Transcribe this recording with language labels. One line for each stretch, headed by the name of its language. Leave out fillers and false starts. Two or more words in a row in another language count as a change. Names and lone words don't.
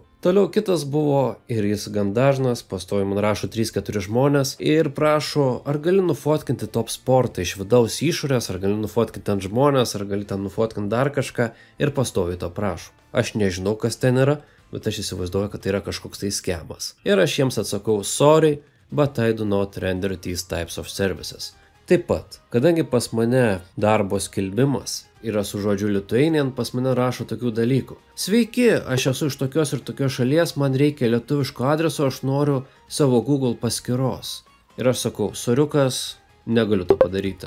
Lithuanian: Toliau kitas buvo, ir jis gan dažnas, pastoviai man rašo 3-4 žmonės ir prašo, ar gali nufotkinti top sportą iš vidaus išorės, ar gali nufotkinti ant žmonės, ar gali ten nufotkinti dar kažką ir pastoviai to prašo. Aš nežinau, kas ten yra, bet aš įsivaizduoju, kad tai yra kažkoks tai skemas. Ir aš jiems atsakau,
English: sorry, but I do not render these types of services.
Lithuanian: Taip pat, kadangi pas mane darbo skelbimas yra su žodžiu Lithuanian, pas mane rašo tokių dalykų. Sveiki, aš esu iš tokios ir tokios šalies, man reikia lietuviško adreso, aš noriu savo Google paskyros. Ir aš sakau, soriukas, negaliu to padaryti.